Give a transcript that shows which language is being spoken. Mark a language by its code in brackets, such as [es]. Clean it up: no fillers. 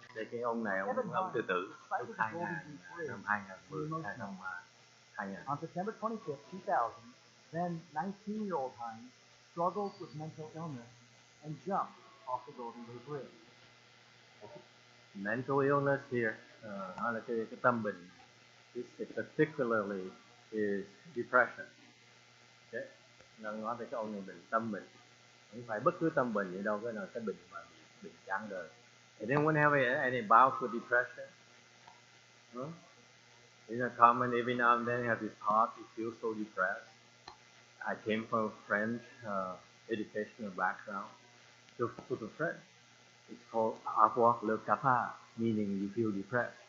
[vi] Cái ông này ông tự tử lúc 2000, năm 2010, năm 2000. [en] On September 25th, 2000, then 19-year-old Hines struggled with mental illness and jumped off the Golden Gate Bridge. Mental illness here, [vi] nó là cái tâm bệnh. [en] This particularly is depression. Okay. [vi] Nó nói về cái ông này bệnh tâm bệnh. Không phải bất cứ tâm bệnh gì đâu, cái là cái bệnh mà bị chán đời. [en] And then whenever any bout with depression, it's common every now and then have this thought, you feel so depressed. I came from a French educational background. So for the French, it's called [fr] avoir le cafard, [en] meaning you feel depressed.